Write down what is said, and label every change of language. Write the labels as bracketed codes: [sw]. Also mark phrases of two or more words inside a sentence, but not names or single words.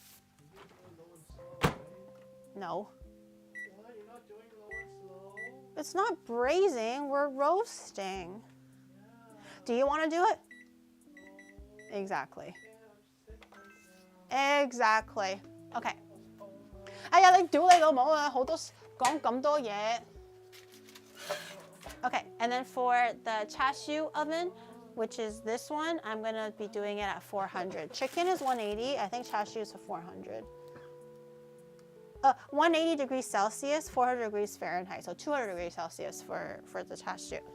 [en] No. What? You're not doing low and slow? It's not braising, we're roasting. Do you wanna do it? Exactly. Exactly. [yue] Okay. 哎呀，你屌你老母啊！好多講咁多嘢。 [en] Okay, and then for the chashu oven, which is this one, I'm gonna be doing it at 400. Chicken is 180. I think chashu is 400. 180 degrees Celsius, 400 degrees Fahrenheit. So 200 degrees Celsius for the chashu.